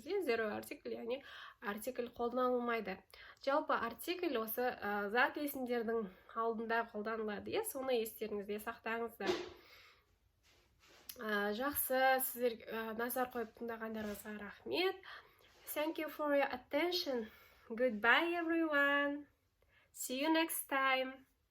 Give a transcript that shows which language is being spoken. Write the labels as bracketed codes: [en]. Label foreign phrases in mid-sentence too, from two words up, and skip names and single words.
[kk] Zero артикль, яғни артикль қолданылмайды. Жалпы артикль осы зат есімдердің алдында қолданылады. Соны естеріңізде сақтаңыздар. Жақсы, сіздер назар қойып тыңдағандарыңызға рахмет. [en] Thank you for your attention. Goodbye everyone. See you next time.